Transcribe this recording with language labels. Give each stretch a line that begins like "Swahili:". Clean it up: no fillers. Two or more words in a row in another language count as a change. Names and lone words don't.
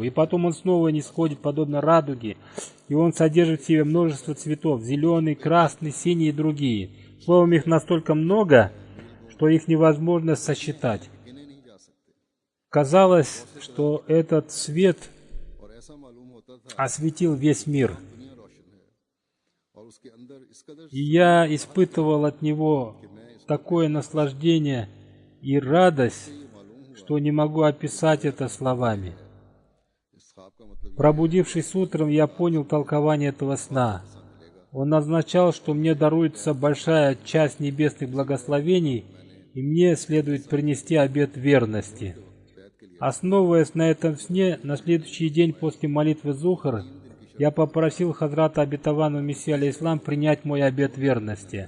Russian: И потом он снова нисходит, подобно радуге, и он содержит в себе множество цветов: зеленый, красный, синий и другие. Словом, их настолько много, что их невозможно сосчитать». Казалось, что этот свет
Urdu: اور ایسا معلوم ہوتا تھا
Russian: осветил весь мир.
Urdu: دنیا روشن ہے اور اس کے اندر اس قدر
Russian: И я испытывал от него такое наслаждение и радость, что не могу описать это словами.
Urdu: اس خواب کا مطلب
Russian: Пробудившись утром, я понял толкование этого сна. Он означал, что мне даруется большая часть небесных благословений, и мне следует принести обет верности. Основываясь на этом сне, на следующий день после молитвы Зухр, я попросил Хазрата обетованного Мессии алейхиссалам принять мой обет верности.